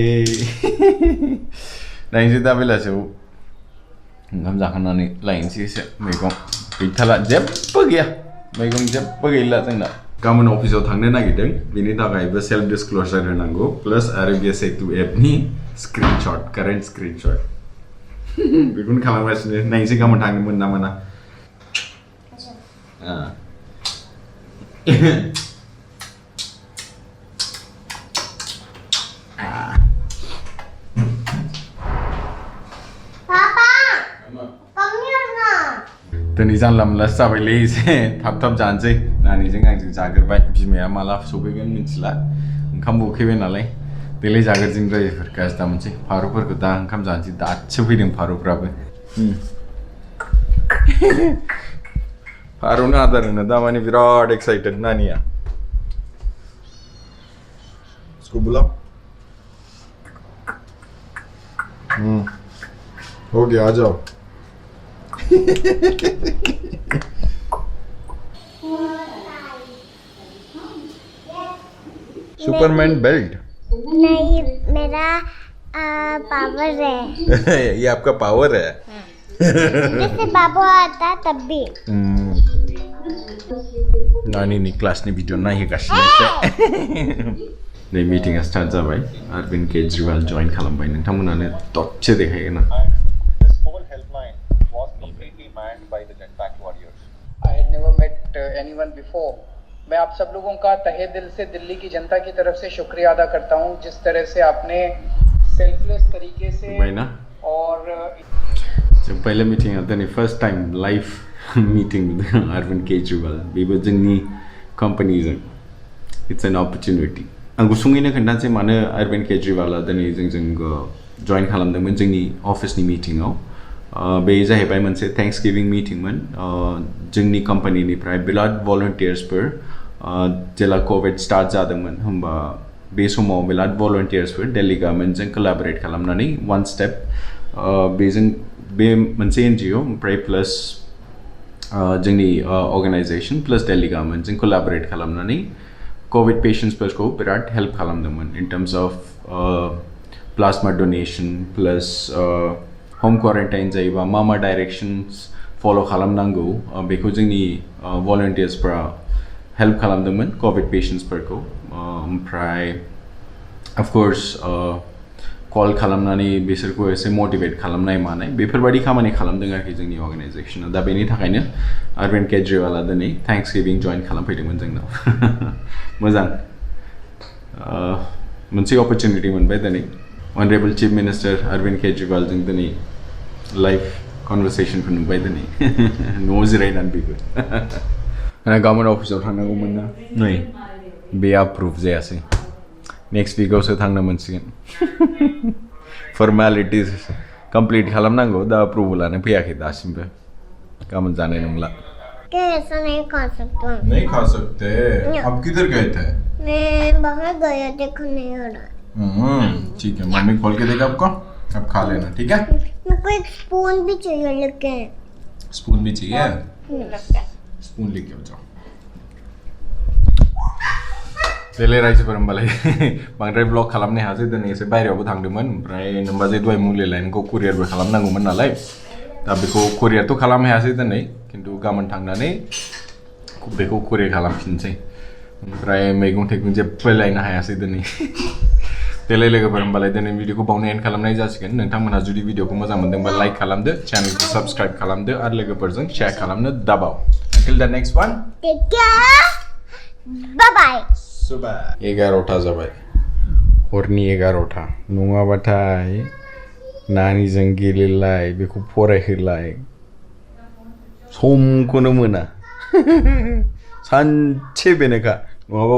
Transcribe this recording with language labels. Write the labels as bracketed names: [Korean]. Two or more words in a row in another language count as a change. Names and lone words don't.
[Bodo] नायनोसै दा बेलासियाव ओंखाम जाखांनानै लायनोसै एसे मैगं गैथारला जेबो गैया मैगं जेबो गैला जोंना गाबोन अफिसाव थांनो नागिरदों बेनि थाखायबो [English] self disclosure [Bodo] होनांगौ प्लास आरो बे सेतु एपनि स्क्रिनशट [English] current screenshot [Bodo] बेखौनो खालामगासिनो नायनोसै गाबोन थांनो मोन ना मोना [English] पापा come here now. [Bodo] दिनै जानला मोनला जाबायलै एसे थाब थाब जानोसै नानिजों आंजों जाग्रोबाय बिमाया माला सफैगोन मिथिला ओंखामबो उखैबाय नालाय देलाय जाग्रोजों रायजोफोर गाज्रि दा मोनसै फारौफोरखौ दा ओंखाम जानोसै दासो फैदों फारौफ्राबो फारौनो आदार होनो दा माने बिराद एक्साइटेड नानिया [Hindi] इसको बुलाओ हो गया आ जाओ [English] Superman belt [Hindi] नहीं मेरा पावर है ये आपका पावर है जैसे बाबू आता है तब भी [Bodo] नानी नि क्लासनि भिडिअ नायहोगासिनो नै मिटिंआ स्टार्ट जाबाय Arvind Kejriwal जइन खालामबाय नोंथांमोनानो दसे देखायगोन आं [English] This whole helpline was completely manned by the Genpact warriors. I had never met anyone before. [Hindi] मैं आप सब लोगों का तहे दिल से दिल्ली की जनता की तरफ से शुक्रिया अदा करता हूँ जिस तरह से आपने सेल्फलेस तरीके से और [Bodo] जों पहले मिटिंआ दिनै [English] first time live meeting [Bodo] Arvind Kejriwal बेबो जोंनि कम्पानिजों [English] it's an opportunity [Bodo] आं गुसुङैनो खोन्थानोसै मानो Arvind Kejriwalआ दिनै जोंजों जइन खालामदोंमोन जोंनि अफिसनि मिटिंआव बे जाहैबाय मोनसे [English] thanksgiving meeting [Bodo] जोंनि कम्पानिनिफ्राय बिराद भलन्टियार्सफोर जेला [English] Covid start [Bodo] जादोंमोन होमबा बे समाव बिराद volunteersफोर दिल्ली गभर्नमेन्टजों collaborate खालामनानै [English] one step [Bodo] बेजों बे मोनसे NGO ओमफ्राय प्लास जोंनि [English] organization plus [Bodo] दिल्ली गभर्नमेन्टजों collaborate खालामनानै कोविड पेशेन्ट्सफोरखौ बिराद हेल्प खालामदोंमोन [English] in terms of plasma donation [Bodo] प्लास [English] home quarantine [Bodo] जायोबा मा [English] directions follow [Bodo] खालामनांगौ बेखौ जोंनि volunteersफोरा हेल्प खालामदोंमोन कोविड पेशेन्ट्सफोरखौ ओमफ्राय [English] of course [Bodo] कल खालामनानै बिसोरखौ एसे मोटिवेट खालामनाय मानाय बेफोरबायदि खामानि खालामदों आरोखि जोंनि अर्गेनाइजेशना दा बेनि थाखायनो अरविंद केजरीवाला दिनै थैंक्सगिविंग जइन खालामफैदोंमोन जोंनाव मोजां मोनसे अपरचुनिटी मोनबाय दिनै [English] honourable chief minister [Bodo] अरविंद केजरीवाल जों दिनै [English] live conversation [Bodo] नुबाय दिनै न'आव जिरायनानै बेबो गभर्नमेन्ट अफिसाव थांनांगौमोन ना नै बे आप्रुभ जायासै [English] next week [Bodo] थांनो मोनसिगोन [English] formalities complete [Bodo] खालामनांगौ दा अप्रुवलानो फैयाखै दासिमबो गाबोन जानाय नंला [Hindi] ऐसा नहीं खा सकता नहीं खा सकते अब किधर गए थे मैं बाहर गया देखो नहीं हो रहा ठीक है मम्मी खोल के देगा आपको अब खा लेना ठीक है मेरे को एक स्पून भी चाहिए लेके स्पून भी चाहिए स्पून लेके आओ जाओ [Bodo] देले रायजोफोर होमबालाय बांद्राय ब्लग खालामनो हायासै दिनै एसे बायरायावबो थांदोंमोन ओमफ्राय नोमबाजै दहाय मुलि लायनायखौ कुरियारबो खालामनांगौमोन नालाय दा बेखौ कुरियारथ' खालामनो हायासै दिनै खिन्थु गाबोन थांनानै बेखौ कुरियार खालामफिनसै ओमफ्राय मैगं थाइगं जेबो लायनो हायासै दिनै देलाय लोगोफोर होमबालाय दिनै भिडिअखौ बावनो एन्ड खालामनाय जासिगोन नोंथांमोनहा जुदि भिडिअखौ मोजां मोनदोंबा लाइक खालामदो [English] channel subscribe [Bodo] खालामदो आरो लोगोफोरजों शेयार खालामनो दाबाव [English] until the next one take care bye bye [Bodo] 11टा जाबाय हरनि 11टा नङाबाथाय नानिजों गेलेलाय बेखौ फरायहोलाय समखौनो मोना सानसे बेनोखा नङाबा